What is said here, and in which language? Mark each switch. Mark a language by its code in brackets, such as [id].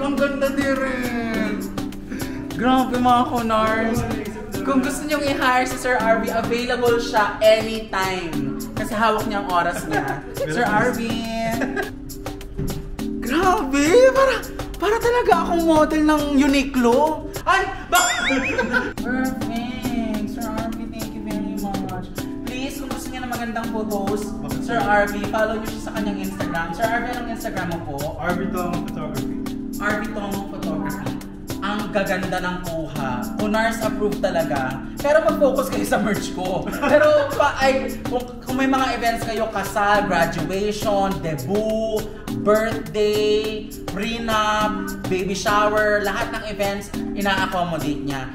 [tl] Ang ganda direk! Grabe mga kunars! Kung gusto niyong i-hire si Sir RV, available siya anytime. Kasi hawak niya ang oras niya. Sir RV! Grabe! Para talaga akong model ng Uniqlo. Ay! Perfect! [en] Sir RV, thank you very much. [tl] Please, kung gusto niya ng magandang photos, Sir RV, follow niyo siya sa kanyang Instagram. Sir RV, anong Instagram mo po? RV Tong Photography. RV Tong Photography. Ang gaganda ng kuha. Kunars approved talaga. Pero mag-focus kayo sa merch ko. Pero kung may mga events kayo, kasal, graduation, debut, birthday, prenup, baby shower, lahat ng events, ina-accommodate niya.